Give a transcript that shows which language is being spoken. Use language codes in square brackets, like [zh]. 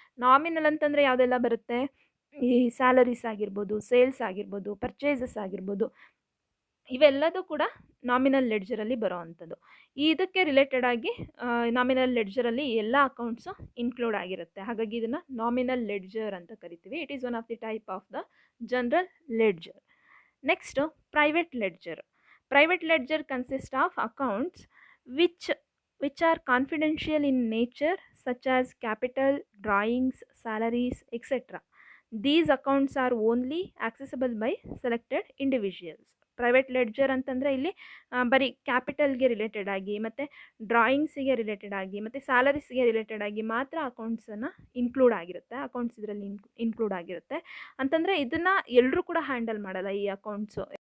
[kn] Nominal ಅಂತಂದರೆ ಯಾವುದೆಲ್ಲ ಬರುತ್ತೆ, ಈ ಸ್ಯಾಲರೀಸ್ ಆಗಿರ್ಬೋದು, ಸೇಲ್ಸ್ ಆಗಿರ್ಬೋದು, ಪರ್ಚೇಸಸ್ ಆಗಿರ್ಬೋದು, ಇವೆಲ್ಲದೂ ಕೂಡ ನಾಮಿನಲ್ ಲೆಡ್ಜರಲ್ಲಿ ಬರೋ ಅಂಥದ್ದು. ಇದಕ್ಕೆ ರಿಲೇಟೆಡ್ ಆಗಿ ನಾಮಿನಲ್ ಲೆಡ್ಜರಲ್ಲಿ ಎಲ್ಲ ಅಕೌಂಟ್ಸು ಇನ್ಕ್ಲೂಡ್ ಆಗಿರುತ್ತೆ. ಹಾಗಾಗಿ ಇದನ್ನು ನಾಮಿನಲ್ ಲೆಡ್ಜರ್ ಅಂತ ಕರಿತೀವಿ. [en] It is one of the type of the general ledger. [kn] Next private ledger. [en] Private ledger consists of accounts which which are confidential in nature, such as capital, drawings, salaries, etc. These accounts are only accessible by selected individuals. [kn] Private ledger ಅಂತಂದರೆ ಇಲ್ಲಿ ಬರೀ ಕ್ಯಾಪಿಟಲ್ಗೆ related ಆಗಿ ಮತ್ತು ಡ್ರಾಯಿಂಗ್ಸಿಗೆ related ಆಗಿ ಮತ್ತು ಸ್ಯಾಲರೀಸ್ಗೆ related ಆಗಿ ಮಾತ್ರ ಅಕೌಂಟ್ಸನ್ನು include ಆಗಿರುತ್ತೆ, ಅಕೌಂಟ್ಸ್ ಇದರಲ್ಲಿ ಇನ್ಕ್ಲೂಡ್ ಆಗಿರುತ್ತೆ. ಅಂತಂದರೆ ಇದನ್ನು ಎಲ್ಲರೂ ಕೂಡ ಹ್ಯಾಂಡಲ್ ಮಾಡಲ್ಲ ಈ ಅಕೌಂಟ್ಸು.